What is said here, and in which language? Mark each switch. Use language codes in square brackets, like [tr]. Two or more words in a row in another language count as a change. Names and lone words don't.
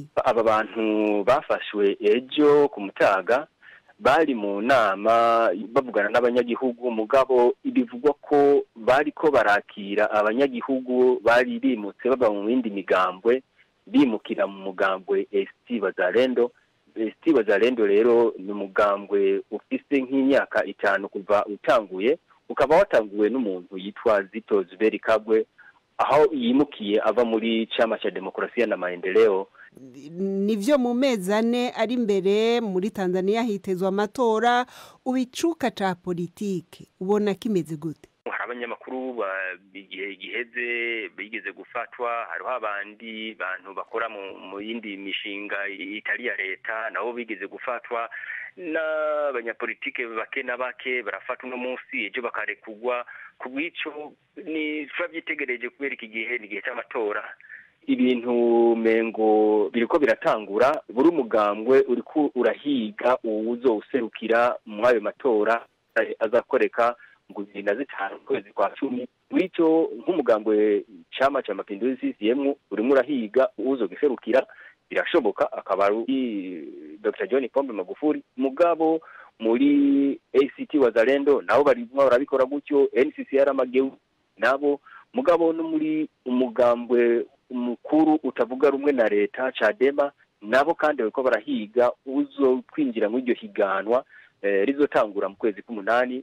[rn] Aba bantu bafashwe ejo ku mutaga bari mu nama bavugana n'abanyagihugu mugabo ibivugwa ko bariko barakira abanyagihugu bari bimutse baba mu bindi migambwe bimukira mu mugambwe ST Bazalendo rero ni umugambwe ufise nk'imyaka 5 kuva utanguye ukaba watanguwe n'umuntu yitwa Zito Kabwe aho yimukiye ava muri chama cha demokrasia na maendeleo. Nivyo mu mezane ari imbere muri Tanzania hitezwa amatora ubicuka ca politike ubona kimeze gute? Abanyamakuru bigihe giheze bigeze gufatwa hariho abandi bantu bakora mu yindi mishinga itari ya leta nabo bigeze gufatwa n'abanyapolitike bake barafatwa no munsi ejo bakarekugwa kubwico ni twabyitegereje kubera iki gihe ni gihe cy'amatora. Ibintu mengo biriko biratangura buri umugambwe uriko urahiga uwuzo userukira mu ayo matora azakoreka ngo 2005 kwezi kwa 10 wico nk'umugambwe chama cha mapinduzi CCM urimo urahiga uwuzo giserukira birashoboka akaba ari Dr. John Pombe Magufuli mugabo muri ACT Wazalendo nabo barimo barabikora gutyo NCCR Mageu nabo mugabo no muri umugambwe umukuru utavuga rumwe na leta Chadema nabo kandi bariko barahiga uzo kwinjira mu iryo higanwa rizotangura mu kwezi k'umunani.